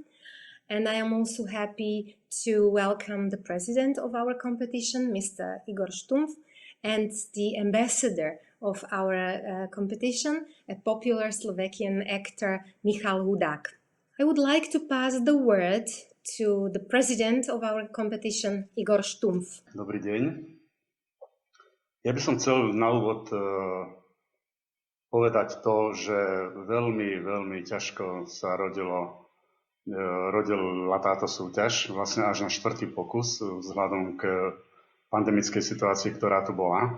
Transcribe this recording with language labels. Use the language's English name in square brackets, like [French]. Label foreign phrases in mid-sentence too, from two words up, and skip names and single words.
[English] And I am also happy to welcome the president of our competition, Mr. Igor Stumpf, and the ambassador of our competition, a popular Slovakian actor, Michal Hudák. I would like to pass the word to the president of our competition, Igor Stumpf. [Slovak] Dobrý deň. Ja by som chcel na úvod povedať to, že veľmi ťažko sa rodila táto súťaž, vlastne až na 4. pokus vzhľadom k pandemickej situácii, ktorá tu bola.